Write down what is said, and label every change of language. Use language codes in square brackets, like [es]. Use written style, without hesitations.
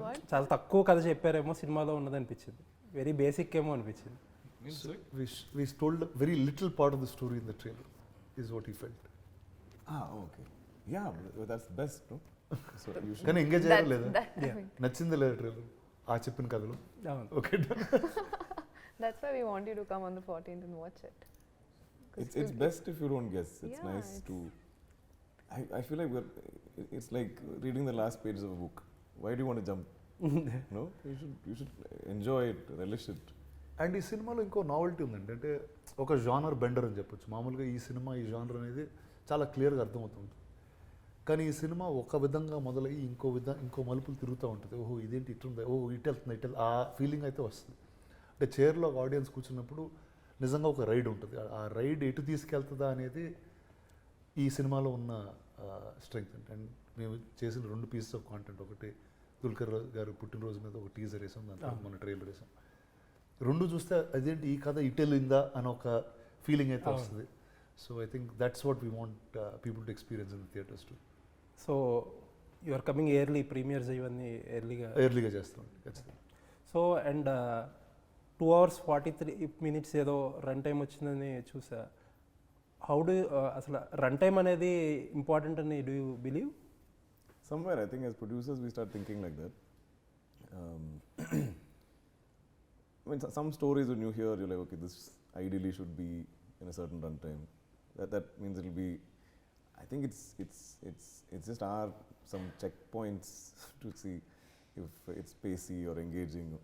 [te] చాలా తక్కువ కథ చెప్పారేమో సినిమాలో ఉన్నది అనిపించింది, వెరీ బేసిక్ ఏమో అనిపించింది. [en] We told a very little part of the story in the trailer is what he felt. Okay. Yeah, that's best, no? So you should. [te] కానీ ఎంగేజ్ అయ్యారా లేదా, నచ్చింది లేదా ట్రైలర్ ఆ చెప్పిన కథలో? [en] Okay, That's why we want you to come on the 14th and watch it. It's best if you don't guess. It's nice to. I feel like it's like reading the last pages of a book. Why do you want to jump? No, you should enjoy it, relish it. [te] And ఈ సినిమాలో ఇంకో novelty ఉందండి, అంటే ఒక genre Bender అని చెప్పొచ్చు. మామూలుగా ఈ సినిమా ఈ జానర్ అనేది చాలా క్లియర్గా అర్థమవుతుంది. కానీ ఈ సినిమా ఒక విధంగా మొదలయ్యి ఇంకో మలుపులు తిరుగుతూ ఉంటుంది. ఓహో ఇదేంటి ఇట్లుంది, ఓహో ఇటు వెళ్తుంది, ఆ ఫీలింగ్ అయితే వస్తుంది. అంటే చైర్లో ఒక ఆడియన్స్ కూర్చున్నప్పుడు నిజంగా ఒక రైడ్ ఉంటుంది. ఆ రైడ్ ఎటు తీసుకెళ్తుందా అనేది ఈ సినిమాలో ఉన్న స్ట్రెంగ్త్. అండ్ మేము చేసిన 2 పీసెస్ ఆఫ్ కాంటెంట్, ఒకటి దుల్కర్ గారు పుట్టినరోజు మీద ఒక టీజర్ వేసాం, దాంట్లో మన ట్రైలర్ వేసాం. 2 చూస్తే అదేంటి ఈ కథ ఇటు వెళ్ళిందా అని ఒక ఫీలింగ్ అయితే వస్తుంది. [en] So I think that's what we want people to experience in the theatres too. So you are coming early, premieres ఇవన్నీ [te] ఎర్లీగా చేస్తాం ఖచ్చితంగా. సో అండ్ 2 hours 43 minutes ఏదో రన్ టైం వచ్చిందని చూసా. [en] How do అసలు run time అనేది important అని do you believe? Somewhere I think as producers we start thinking like that. I mean, some stories when you hear, you're like, okay, this ideally should be in a certain runtime. That means it'll be. I think it's just some checkpoints to see if it's pacey or engaging.